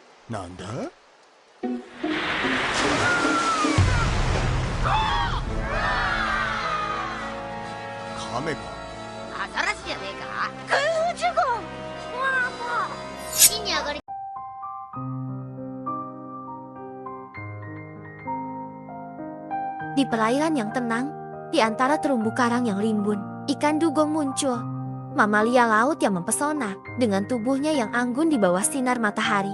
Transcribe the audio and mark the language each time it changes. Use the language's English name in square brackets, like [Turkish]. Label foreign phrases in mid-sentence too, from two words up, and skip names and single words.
[Japanese] なんだ？カメか？アザラシじゃねえか。空ジュゴン。わあもう木に上がり。 [Indonesian] Di perairan yang tenang, di antara terumbu karang yang rimbun, ikan dugong muncul. Mamalia laut yang mempesona, dengan tubuhnya yang anggun di bawah sinar matahari.